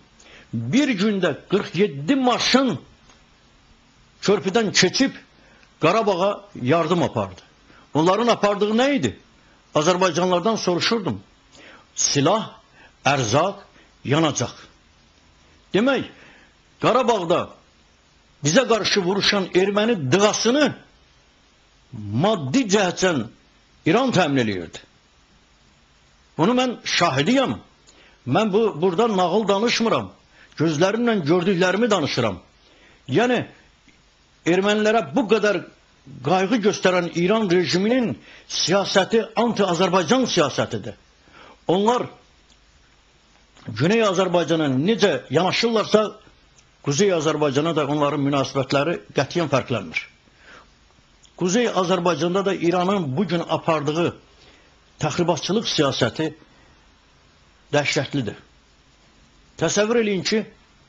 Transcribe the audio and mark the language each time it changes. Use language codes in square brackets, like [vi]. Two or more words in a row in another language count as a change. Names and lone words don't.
[tr] Bir günde 47 maşın körpüden keçip Qarabağ'a yardım apardı. Onların apardığı neydi? Azerbaycanlardan soruşurdum. Silah, erzak, yanacak. [az] Demek Qarabağ'da bize karşı vuruşan Erməni dıgasını maddi cəhətdən İran təmin eləyirdi. [tr] Bunu ben şahidiyim. Ben burada nağıl danışmıram. Gözlerimle gördüklerimi danışıram. Yani Ermənilere bu kadar kaygı gösteren İran rejiminin siyaseti anti-Azerbaycan siyasetidir. [az] Onlar Güney Azerbaycan'a necə yanaşırlarsa Kuzey Azerbaycan'a da onların münasibetleri qətiyyən fərqlənmir. Kuzey Azerbaycan'da da İran'ın bugün apardığı təxribatçılıq siyasəti dəhşətlidir. Təsəvvür eləyin ki,